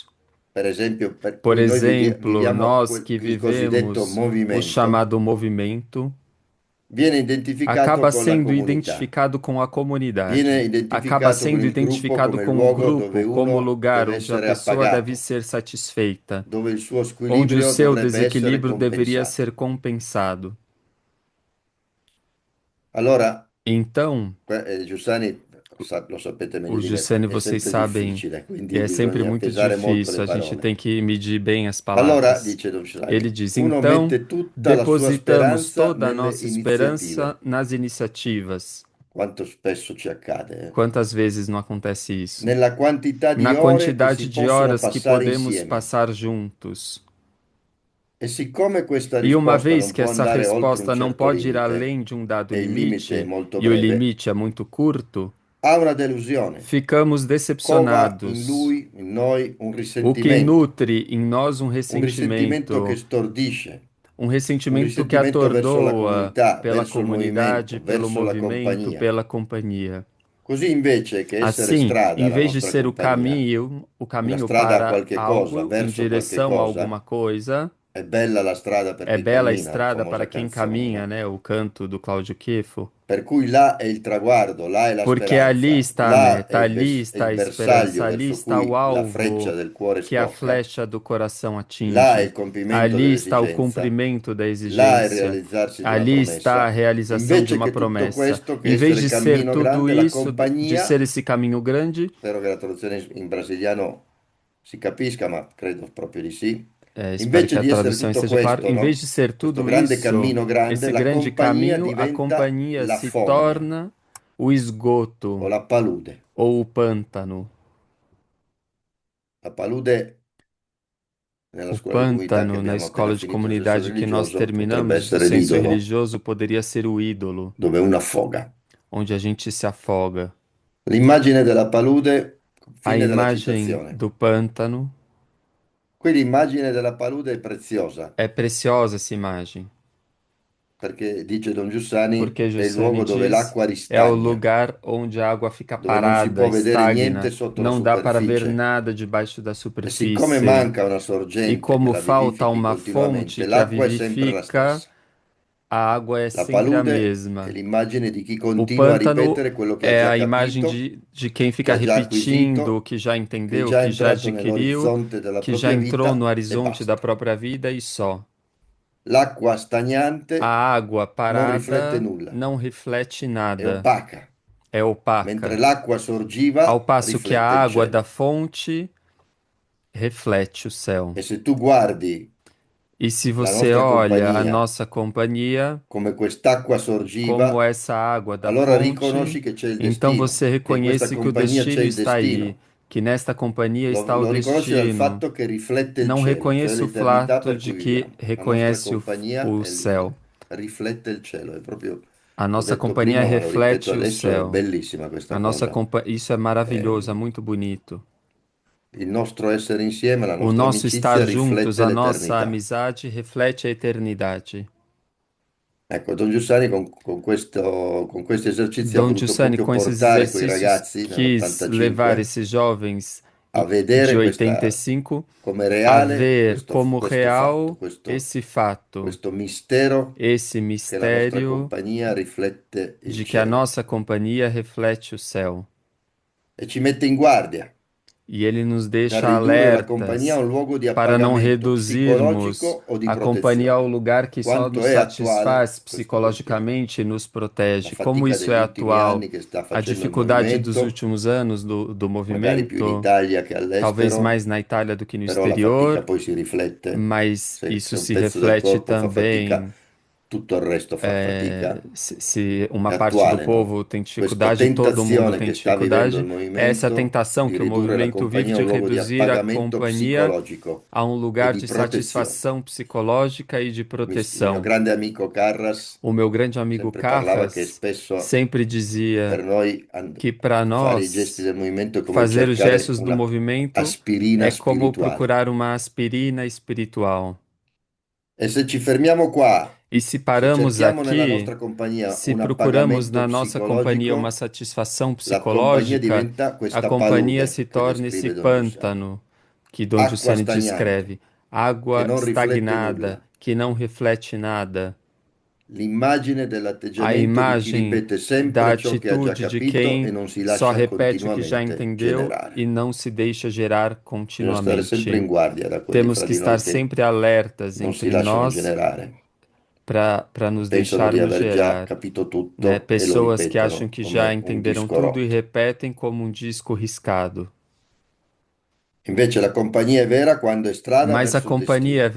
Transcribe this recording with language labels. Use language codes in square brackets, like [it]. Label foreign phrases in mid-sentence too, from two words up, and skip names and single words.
[it] per esempio, per [pt] por [it] cui noi [pt] exemplo, [it] viviamo [pt] nós que [it] il cosiddetto [pt] vivemos o [it] movimento, [pt] chamado movimento, [it] viene identificato [pt] acaba [it] con la [pt] sendo [it] comunità, [pt] identificado com a [it] viene [pt] comunidade, acaba [it] identificato con [pt] sendo [it] il gruppo [pt] identificado [it] come [pt] com o [it] luogo dove [pt] grupo, como o [it] uno [pt] lugar [it] deve [pt] onde a [it] essere [pt] pessoa deve [it] appagato, [pt] ser satisfeita, [it] dove il suo [pt] onde o [it] squilibrio [pt] seu [it] dovrebbe essere [pt] desequilíbrio deveria [it] compensato. [pt] ser compensado. [it] Allora, [pt] Então, [it] Giussani, lo sapete meglio [pt] o [it] di me, [pt] Giussani, [it] è [pt] vocês [it] sempre [pt] sabem, [it] difficile, quindi [pt] é sempre [it] bisogna [pt] muito [it] pesare molto [pt] difícil, [it] le [pt] a gente [it] parole. [pt] tem que medir bem as [it] Allora, [pt] palavras. [it] dice Don [pt] Ele [it] Giussani, [pt] diz: [it] uno [pt] então, [it] mette tutta la sua [pt] depositamos [it] speranza [pt] toda a [it] nelle [pt] nossa esperança [it] iniziative. [pt] nas iniciativas. [it] Quanto spesso ci accade, [pt] Quantas vezes não acontece isso? [it] nella quantità di [pt] Na [it] ore che [pt] quantidade [it] si [pt] de [it] possono [pt] horas que [it] passare [pt] podemos [it] insieme. [pt] passar juntos. [it] E siccome questa [pt] E uma [it] risposta [pt] vez [it] non [pt] que [it] può [pt] essa [it] andare oltre un [pt] resposta não [it] certo [pt] pode ir [it] limite, [pt] além de um dado [it] e il limite è [pt] limite, [it] molto [pt] e o [it] breve, [pt] limite é muito curto, [it] ha una delusione, [pt] ficamos [it] cova in [pt] decepcionados, [it] lui, in noi, [pt] o que nutre em nós [it] un risentimento che stordisce, [pt] um [it] un [pt] ressentimento que [it] risentimento verso la [pt] atordoa [it] comunità, [pt] pela [it] verso il [pt] comunidade, [it] movimento, [pt] pelo [it] verso la [pt] movimento, [it] compagnia. [pt] pela companhia. [it] Così invece che essere [pt] Assim, [it] strada, [pt] em [it] la [pt] vez de [it] nostra [pt] ser [it] compagnia, [pt] o [it] una [pt] caminho [it] strada a [pt] para [it] qualche cosa, [pt] algo, em [it] verso qualche [pt] direção a alguma [it] cosa, [pt] coisa, [it] è bella la strada per [pt] é [it] chi [pt] bela a [it] cammina, la [pt] estrada para [it] famosa [pt] quem [it] canzone, [pt] caminha, [it] no? [pt] né? O canto do Cláudio Kifo. [it] Per cui là è il traguardo, là è la [pt] Porque ali [it] speranza, [pt] está a [it] là è [pt] meta, ali [it] è [pt] está [it] il [pt] a esperança, [it] bersaglio [pt] ali [it] verso [pt] está o [it] cui la freccia [pt] alvo [it] del cuore [pt] que a [it] scocca, [pt] flecha do coração [it] là è [pt] atinge. [it] il compimento [pt] Ali está o [it] dell'esigenza, [pt] cumprimento da [it] là è il [pt] exigência. [it] realizzarsi di una [pt] Ali está a [it] promessa. [pt] realização de [it] Invece [pt] uma [it] che tutto [pt] promessa. [it] questo, che [pt] Em vez [it] essere [pt] de ser [it] cammino [pt] tudo [it] grande, la [pt] isso, de ser [it] compagnia, [pt] esse caminho grande, [it] spero che la traduzione in brasiliano si capisca, ma credo proprio di sì. [pt] espero que [it] Invece [pt] a [it] di essere [pt] tradução [it] tutto [pt] esteja clara. [it] questo, [pt] Em vez [it] no? [pt] de ser [it] Questo [pt] tudo [it] grande [pt] isso, [it] cammino grande, [pt] esse [it] la [pt] grande [it] compagnia [pt] caminho, a [it] diventa [pt] companhia [it] la [pt] se [it] fogna [pt] torna o [it] o [pt] esgoto [it] la palude. [pt] ou o pântano. [it] La palude nella [pt] O [it] scuola di comunità che [pt] pântano na [it] abbiamo appena [pt] escola de [it] finito il senso [pt] comunidade que nós [it] religioso potrebbe [pt] terminamos do [it] essere [pt] senso [it] l'idolo [pt] religioso poderia ser o ídolo, [it] dove uno affoga. [pt] onde a gente se afoga. [it] L'immagine della palude, [pt] A [it] fine della [pt] imagem [it] citazione. [pt] do pântano [it] Qui l'immagine della palude è preziosa [pt] é preciosa essa imagem, [it] perché, dice Don Giussani, [pt] porque [it] è il [pt] Giussani [it] luogo dove [pt] diz [it] l'acqua [pt] é o [it] ristagna, [pt] lugar onde a água fica [it] dove non si [pt] parada, [it] può vedere niente [pt] estagna, [it] sotto la [pt] não dá para ver [it] superficie. [pt] nada debaixo da [it] E siccome [pt] superfície. [it] manca una [pt] E [it] sorgente che [pt] como [it] la [pt] falta [it] vivifichi [pt] uma fonte [it] continuamente, [pt] que a [it] l'acqua è sempre la [pt] vivifica, [it] stessa. [pt] a água é [it] La [pt] sempre a [it] palude è [pt] mesma. [it] l'immagine di chi [pt] O [it] continua a [pt] pântano [it] ripetere quello che ha [pt] é [it] già [pt] a imagem [it] capito, [pt] de quem [it] che [pt] fica [it] ha già [pt] repetindo o [it] acquisito, [pt] que já [it] che è [pt] entendeu, [it] già [pt] que já [it] entrato [pt] adquiriu, [it] nell'orizzonte della [pt] que já [it] propria [pt] entrou no [it] vita e [pt] horizonte da [it] basta. [pt] própria vida e só. [it] L'acqua [pt] A [it] stagnante [pt] água [it] non riflette [pt] parada [it] nulla, [pt] não reflete [it] è [pt] nada, [it] opaca, [pt] é [it] mentre [pt] opaca, [it] l'acqua [pt] ao [it] sorgiva [pt] passo que a [it] riflette il [pt] água da [it] cielo. [pt] fonte reflete o céu. [it] E se tu guardi [pt] E se [it] la [pt] você [it] nostra [pt] olha a [it] compagnia [pt] nossa companhia, [it] come quest'acqua [pt] como [it] sorgiva, [pt] essa água da [it] allora [pt] fonte, [it] riconosci che c'è il [pt] então [it] destino, [pt] você [it] che in questa [pt] reconhece que o [it] compagnia c'è [pt] destino [it] il [pt] está aí, [it] destino, [pt] que nesta companhia está o [it] Lo riconosci dal [pt] destino. [it] fatto che riflette il [pt] Não [it] cielo, cioè [pt] reconheço o [it] l'eternità [pt] fato [it] per [pt] de [it] cui [pt] que [it] viviamo. La nostra [pt] reconhece [it] compagnia [pt] o [it] è lunga, [pt] céu. [it] riflette il cielo, è proprio, [pt] A [it] l'ho [pt] nossa [it] detto [pt] companhia [it] prima, ma lo ripeto [pt] reflete o [it] adesso, è [pt] céu. [it] bellissima [pt] A [it] questa [pt] nossa [it] cosa. [pt] Isso é maravilhoso, é [it] Eh, [pt] muito bonito. [it] il nostro essere insieme, la [pt] O [it] nostra [pt] nosso estar [it] amicizia [pt] juntos, [it] riflette [pt] a nossa [it] l'eternità. [pt] amizade reflete a eternidade. [it] Ecco, Don Giussani con questo esercizio ha [pt] Dom [it] voluto [pt] Giussani, [it] proprio [pt] com esses [it] portare quei [pt] exercícios, [it] ragazzi [pt] quis levar [it] nell'85 [pt] esses jovens [it] a [pt] de [it] vedere [pt] 85 [it] come [pt] a [it] reale [pt] ver como [it] questo fatto, [pt] real esse fato, [it] questo mistero [pt] esse [it] che la nostra [pt] mistério [it] compagnia riflette il [pt] de que a [it] cielo [pt] nossa companhia reflete o céu. [it] e ci mette in guardia [pt] E ele nos [it] da [pt] deixa [it] ridurre la compagnia a [pt] alertas [it] un luogo di [pt] para não [it] appagamento [pt] reduzirmos [it] psicologico o di [pt] a companhia ao [it] protezione. [pt] lugar que só [it] Quanto [pt] nos [it] è attuale [pt] satisfaz [it] questo quotidiano? [pt] psicologicamente e nos [it] La [pt] protege. Como [it] fatica [pt] isso é [it] degli ultimi [pt] atual? [it] anni che sta [pt] A [it] facendo il [pt] dificuldade dos [it] movimento, [pt] últimos anos do [it] magari più in [pt] movimento, [it] Italia che [pt] talvez [it] all'estero, [pt] mais na Itália do que no [it] però la fatica [pt] exterior, [it] poi si riflette, [pt] mas [it] se [pt] isso [it] un [pt] se [it] pezzo del [pt] reflete [it] corpo fa fatica, [pt] também. [it] tutto il resto fa fatica, [pt] Se uma [it] è [pt] parte do [it] attuale, no? [pt] povo tem [it] Questa [pt] dificuldade, todo mundo [it] tentazione [pt] tem [it] che sta vivendo il [pt] dificuldade, é essa [it] movimento [pt] tentação [it] di [pt] que o [it] ridurre la [pt] movimento vive [it] compagnia a [pt] de [it] un luogo di [pt] reduzir a [it] appagamento [pt] companhia [it] psicologico [pt] a um [it] e [pt] lugar [it] di [pt] de [it] protezione. [pt] satisfação psicológica e de [it] Il mio [pt] proteção. [it] grande amico Carras [pt] O meu grande amigo [it] sempre parlava che [pt] Carras [it] spesso [pt] sempre [it] per [pt] dizia [it] noi [pt] que para [it] fare i gesti [pt] nós [it] del movimento è come [pt] fazer os [it] cercare [pt] gestos do [it] una [pt] movimento [it] aspirina [pt] é como [it] spirituale. [pt] procurar uma aspirina espiritual. [it] E se ci fermiamo qua, [pt] E se [it] se [pt] paramos [it] cerchiamo nella [pt] aqui, [it] nostra compagnia [pt] se [it] un [pt] procuramos [it] appagamento [pt] na nossa companhia uma [it] psicologico, [pt] satisfação [it] la compagnia [pt] psicológica, [it] diventa [pt] a [it] questa [pt] companhia se [it] palude che [pt] torna esse [it] descrive Don Giussani. [pt] pântano que Dom [it] Acqua [pt] Giussani [it] stagnante, [pt] descreve, [it] che [pt] água [it] non riflette [pt] estagnada [it] nulla. [pt] que não reflete nada. [it] L'immagine [pt] A [it] dell'atteggiamento di chi [pt] imagem [it] ripete [pt] da [it] sempre ciò che ha già [pt] atitude de [it] capito e [pt] quem [it] non si [pt] só [it] lascia [pt] repete o que já [it] continuamente [pt] entendeu e [it] generare. [pt] não se deixa gerar [it] Bisogna stare sempre [pt] continuamente. [it] in guardia da quelli [pt] Temos [it] fra [pt] que [it] di [pt] estar [it] noi che [pt] sempre alertas [it] non si [pt] entre [it] lasciano [pt] nós [it] generare [pt] para [it] e [pt] nos [it] pensano di [pt] deixarmos [it] aver già [pt] gerar, [it] capito [pt] né? [it] tutto e lo [pt] Pessoas que acham [it] ripetono [pt] que já [it] come un [pt] entenderam [it] disco [pt] tudo e [it] rotto. [pt] repetem como um disco riscado. [it] Invece la compagnia è vera quando è strada [pt] Mas a [it] verso il [pt] companhia é